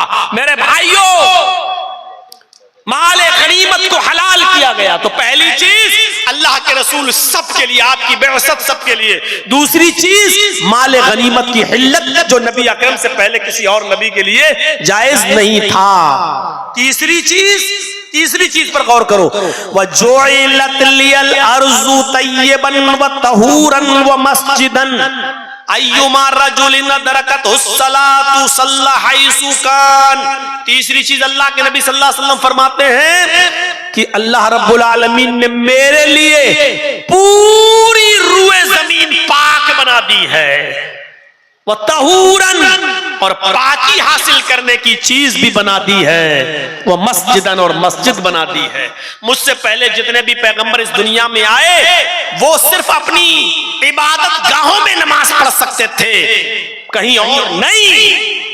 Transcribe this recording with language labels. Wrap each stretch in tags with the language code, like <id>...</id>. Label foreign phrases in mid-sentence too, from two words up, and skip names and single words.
<hi>मेरे भाइयों, माले गनीमत को हलाल किया गया। तो पहली चीज, अल्लाह के रसूल सबके लिए, आपकी बेअसत सबके लिए। दूसरी चीज, माले गनीमत की हिल्लत, जो नबी अकरम से पहले किसी और नबी के लिए जायज नहीं था। तीसरी चीज पर गौर करो,</hi> <ar>وجعلت لي الأرض طيبا وطهورا ومسجدا أيما رجل أدركته الصلاة صلى حيث كان.</ar> <hi>तीसरी चीज, अल्लाह के नबी</hi> <ar>صلى الله عليه وسلم</ar> <hi>फरमाते हैं कि अल्लाह</hi> <ar>رب العالمين</ar> <hi>ने मेरे लिए पूरी रूए जमीन पाक बना दी है, वह तहूरन, और पाकी हासिल करने की चीज भी बना दी है, वह मस्जिदन, और मस्जिद बना दी है। मुझसे पहले जितने भी पैगंबर इस दुनिया में आए, वो सिर्फ अपनी इबादत गाहों में नमाज पढ़ सकते थे, कहीं और नहीं।</hi>